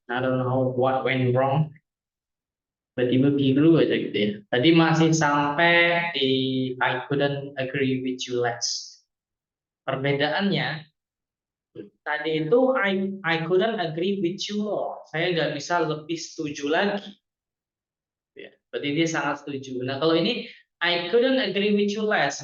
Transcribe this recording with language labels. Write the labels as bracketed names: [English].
[English] I don't know what went wrong. [Indonesian] Tiba-tiba biru aja gitu ya. Tadi masih sampai di [English] I couldn't agree with you less. [Indonesian] Perbedaannya tadi itu [English] I couldn't agree with you more. [Indonesian] Saya nggak bisa lebih setuju lagi. Ya. Berarti dia sangat setuju. Nah kalau ini [English] I couldn't agree with you less.